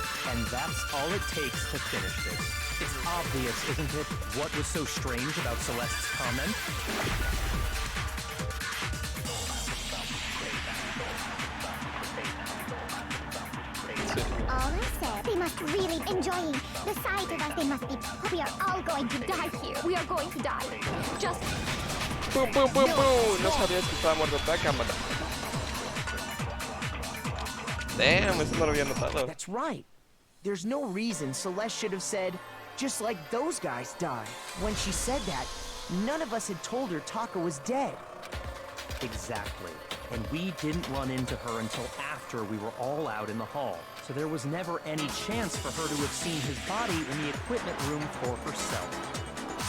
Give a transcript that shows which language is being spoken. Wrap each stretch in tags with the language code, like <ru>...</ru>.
<en>And that's all it takes to finish this. It's obvious, isn't it, what was so strange about Celeste's comment? All I said, they must really enjoying the sight of us. They must be. We are all going to die here. We are going to die. Just. ¡Pum, pum, pum, pum!</en> <es>No sabías que estaba muerta Taka, mano. Damn, eso no lo había notado.</es> <en>That's right. There's no reason Celeste should have said, just like those guys died. When she said that, none of us had told her Taka was dead. Exactly. And we didn't run into her until after we were all out in the hall. So there was never any chance for her to have seen his body in the equipment room for herself.</en>